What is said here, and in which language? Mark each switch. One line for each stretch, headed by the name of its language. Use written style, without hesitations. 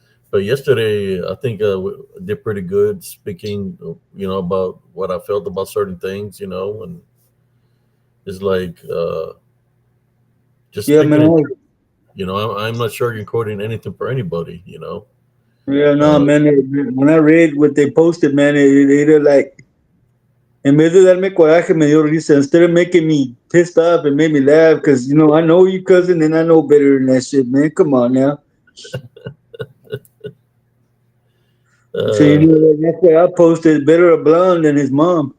English: But yesterday, I think did pretty good speaking, about what I felt about certain things, and it's like just Yeah, speaking man. it. I'm not sugarcoating anything for anybody. Yeah, no, Uh, man. When I read what they posted, man, it like
Spanish: En vez de darme coraje, me dio risa.
English: Instead of making me pissed off, it made me laugh because, I know you, cousin, and I know better than that shit, man. Come on now. So, Uh, that's why I posted better a blonde than his mom.